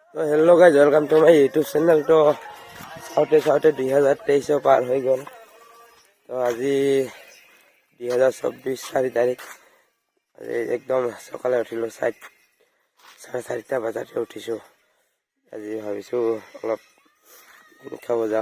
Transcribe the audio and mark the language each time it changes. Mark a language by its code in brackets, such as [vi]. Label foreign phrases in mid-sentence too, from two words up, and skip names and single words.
[en] Hello guys welcome to my YouTube channel. [as] तो চাওঁতে 2023 পাৰ হৈ গ'ল। তো আজি 2024 4 তাৰিখ। আজি একদম সকালে উঠিলোঁ, 4:30 বজাতে উঠিছোঁ। আজি ভাবিছোঁ অলপ খাব যাওঁ।